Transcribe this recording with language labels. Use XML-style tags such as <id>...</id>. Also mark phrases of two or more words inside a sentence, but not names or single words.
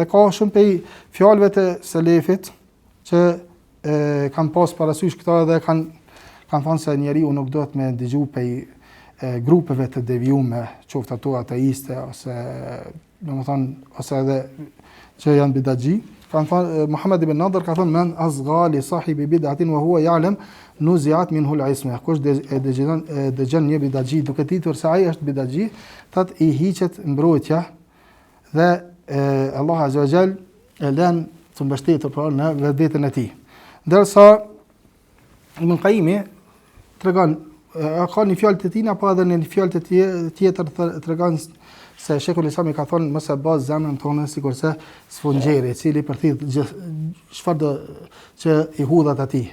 <sq>Dhe ka shumë pe fjalëve të selefit që kanë pas parasysh këto dhe kanë thënë se njeriu nuk do të më dëgjoj pe grupeve të devijume, qoftë ato ateiste ose domethënë ose edhe që janë bidaxhi. Kan thënë Muhammed ibn Nadr ka thënë</sq> <ar>من أصغى لصاحب بدعة وهو يعلم نزعت منه العصمة.</ar> <sq>Kush dëgjon një bidaxhi duke ditur se ai është bidaxhi, thatë i hiqet mbrojtja dhe Allah</sq> <ar>عز وجل</ar> <sq>e lën të mbështetur për në vetën e tij. Ndërsa Ibn Qayyim tregon ka një fjalë të tij apo edhe në një fjalë të tjetër tregon se Sheikhul Islam ka thonë mos e baz zemrën tonë sikurse sfungjeri, i cili përthith çfarë do që i hudhat atij.</sq>